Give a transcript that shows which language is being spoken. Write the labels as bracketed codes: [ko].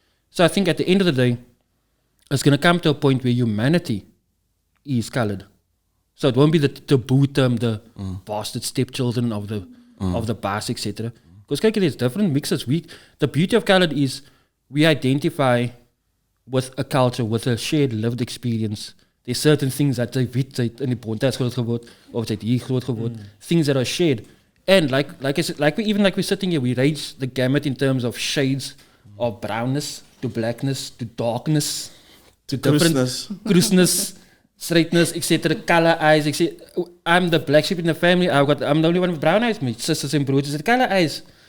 [en] So I think at the end of the day, it's going to come to a point where humanity is colored. So it won't be the taboo term, the bastard stepchildren of the past, etc. Because there's different mixes. The beauty of colored is we identify with a culture, with a shared lived experience. There's certain things that [af] jy weet, jy het in die Bonte groot geword, of jy het hier groot geword, [en] things that are shared. And like I said, we're sitting here, we range the gamut in terms of shades of brownness to blackness to darkness to different grossness, straightness, etc. Color eyes, etc. I'm the black sheep in the family. I'm the only one with brown eyes. My sisters and brothers have color eyes.